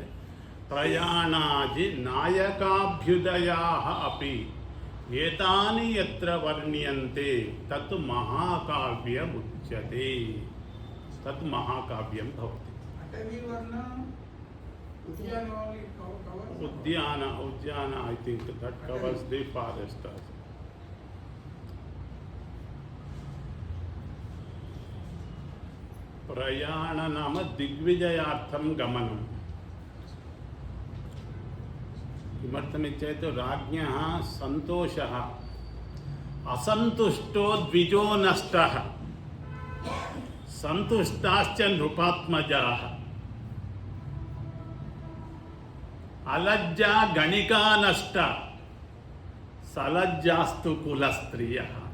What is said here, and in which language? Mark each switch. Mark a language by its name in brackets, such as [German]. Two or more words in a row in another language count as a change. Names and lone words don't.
[Sanskrit] प्रयाणादि नायकाभ्युदयाः अपि एतानि यत्र वर्ण्यन्ते तत् महाकाव्यमुच्यते। तत् महाकाव्यं भवति। Udyana, [English] I think that covers the forest also. [Sanskrit] ప్రయాణ నామ దిగ్విజయార్థం గమనం. కిమర్థమిత్యేతు राज्ञः సంతోషः असन्तुष्टो द्विजो नष्टः संतुष्टाश्च नृपात्मजाः अलज्जा गणिका नष्ट सलज्जास्तु कुलस्त्रियः.